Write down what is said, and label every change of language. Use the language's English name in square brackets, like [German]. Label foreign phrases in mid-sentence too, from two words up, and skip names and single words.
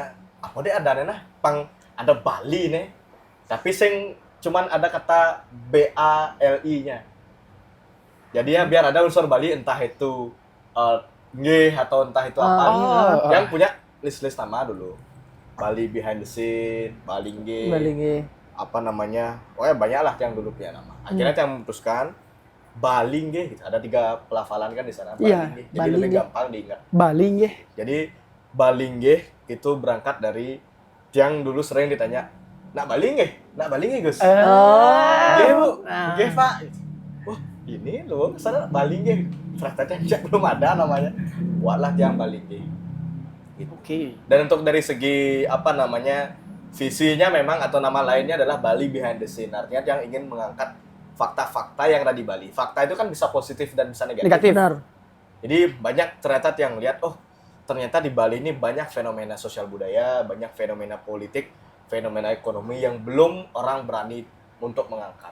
[Indonesian] Apa deh ada ada Bali nih. Tapi sing cuman ada kata BALI-nya. Jadi ya biar ada unsur Bali, entah itu nge atau entah itu apa. Yang punya list nama dulu. [English] Bali behind the scene, [Indonesian] Balingge. Apa namanya? Banyak lah yang dulu punya nama. Akhirnya Tiang memutuskan Balingge gitu. Ada 3 pelafalan kan di sana. Balingge. Jadi lebih gampang diingat. Balingge. Jadi Balingge itu berangkat dari Tiang dulu sering ditanya nak Bali nggih Gus. Eh. Nggih Bu, Nah. nggih Pak. Wah ini loh, kesana Bali nggih. Ternyata belum ada namanya. Buatlah tiang Bali nggih. Gitu. Oke. Dan untuk dari segi apa namanya visinya memang atau nama lainnya adalah Bali [English] behind the scene. [Indonesian] Artinya yang ingin mengangkat fakta-fakta yang ada di Bali. Fakta itu kan bisa positif dan bisa negatif. Negatif. Benar. Jadi banyak ternyata yang lihat, oh ternyata di Bali ini banyak fenomena sosial budaya, banyak fenomena politik, fenomena ekonomi yang belum orang berani untuk mengangkat.